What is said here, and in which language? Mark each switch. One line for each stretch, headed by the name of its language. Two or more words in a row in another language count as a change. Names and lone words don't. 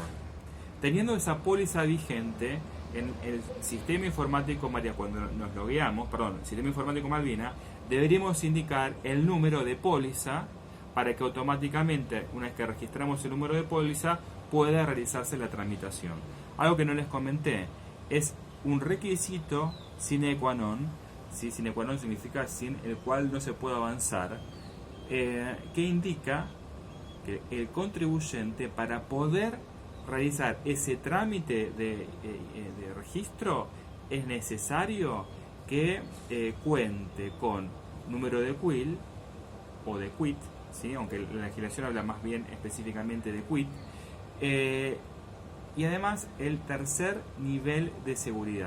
Spanish: Teniendo esa póliza vigente en el sistema informático María, cuando nos logueamos, sistema informático Malvina, deberíamos indicar el número de póliza para que automáticamente, una vez que registramos el número de póliza, pueda realizarse la tramitación. Algo que no les comenté, es un requisito
Latin: sine qua non,
Spanish: ¿sí?
Latin: Sine qua non
Spanish: significa sin el cual no se puede avanzar, que indica que el contribuyente, para poder realizar ese trámite de registro, es necesario que cuente con número de CUIL o de CUIT, ¿sí?, aunque la legislación habla más bien específicamente de CUIT, y además el tercer nivel de seguridad.